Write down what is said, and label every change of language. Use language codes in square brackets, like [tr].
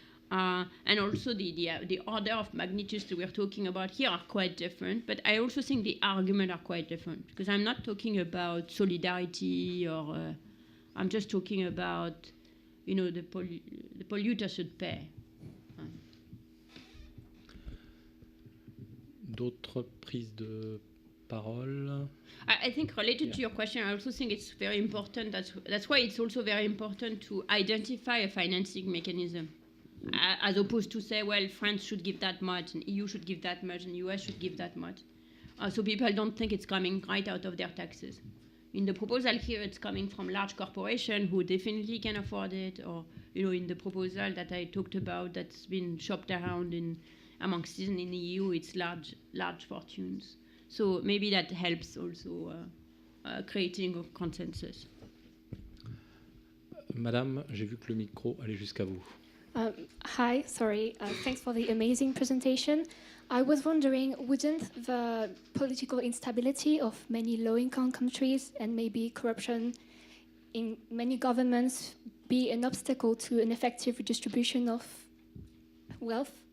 [en] And also the order of magnitudes that we're talking about here are quite different. But I also think the arguments are quite different, because I'm not talking about solidarity or I'm just talking about, you know, the polluter should pay. [fr] D'autres prises de parole? [en] I think related to your question, I also think it's very important. That's why it's also very important to identify a financing mechanism, as opposed to say, well, France should give that much, and EU should give that much, and US should give that much. So people don't think it's coming right out of their taxes. in the proposal here, it's coming from large corporation who definitely can afford it, or in the proposal that I talked about that's been shopped around among citizens in the EU, it's large fortunes. So maybe that helps also creating a consensus. [fr] Madame, j'ai vu que le micro allait jusqu'à vous. [en] Hi, sorry. Thanks for the amazing presentation. I was wondering, wouldn't the political instability of many low-income countries and maybe corruption in many governments be an obstacle to an effective redistribution of wealth?